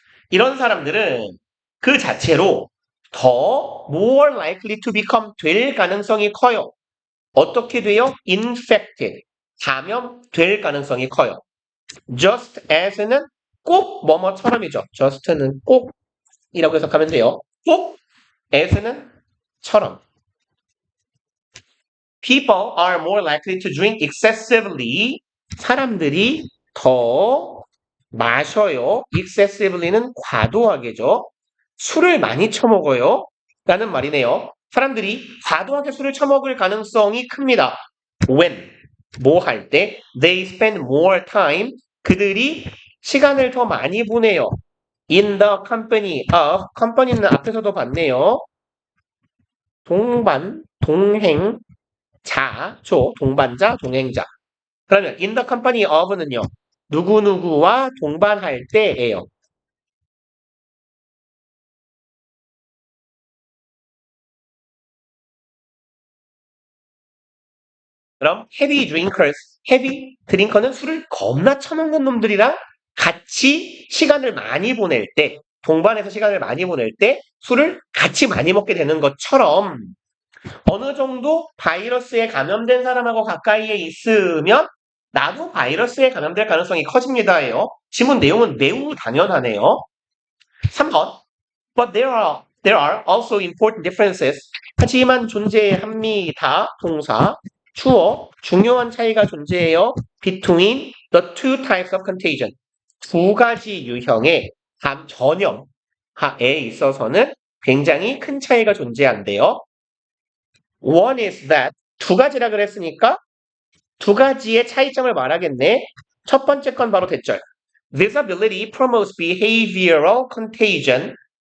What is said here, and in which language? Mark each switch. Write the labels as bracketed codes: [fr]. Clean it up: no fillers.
[ko] 이런 사람들은 그 자체로 더 [en] more likely to become [ko] 될 가능성이 커요. 어떻게 돼요? infected. 감염될 가능성이 커요. just as는 꼭 뭐뭐처럼이죠. just는 꼭이라고 해석하면 돼요. 꼭 as는 처럼. [en] People are more likely to drink excessively. [ko] 사람들이 더 마셔요. excessively는 과도하게죠. 술을 많이 처먹어요. 라는 말이네요. 사람들이 과도하게 술을 처먹을 가능성이 큽니다. [en] When? [ko] 뭐 할 때? [en] They spend more time. [ko] 그들이 시간을 더 많이 보내요. [en] In the company of. [ko] company는 앞에서도 봤네요. 동반, 동행, 자죠. 동반자, 동행자. 그러면 in the company of는요. 누구누구와 동반할 때예요. 그럼 [en] heavy drinkers, [ko] heavy 드링커는 술을 겁나 처먹는 놈들이랑 같이 시간을 많이 보낼 때, 동반해서 시간을 많이 보낼 때 술을 같이 많이 먹게 되는 것처럼 어느 정도 바이러스에 감염된 사람하고 가까이에 있으면 나도 바이러스에 감염될 가능성이 커집니다예요. 지문 내용은 매우 당연하네요. 3번. [en] But there are also important differences. [ko] 하지만 존재합니다. 동사. 주어. 중요한 차이가 존재해요. [en] Between the two types of contagion. [ko] 두 가지 유형의 전염에 있어서는 굉장히 큰 차이가 존재한대요. [en] One is that [ko] 두 가지라 그랬으니까 두 가지의 차이점을 말하겠네. 첫 번째 건 바로 대절. [en] Visibility promotes behavioral contagion.